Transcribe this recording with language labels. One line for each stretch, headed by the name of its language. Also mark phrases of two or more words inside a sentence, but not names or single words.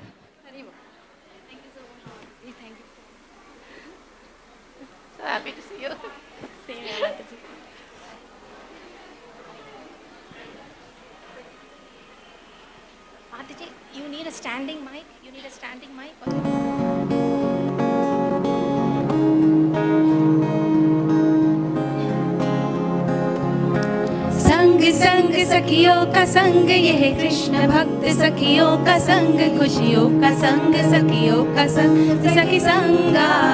English: So happy to see you. Same here, Mataji. Mataji, you need a standing mic?
Hindi: संग संग सखियों का संग यह कृष्ण भक्त सखियों का संग खुशियों का संग सखियों का संग सखी संगा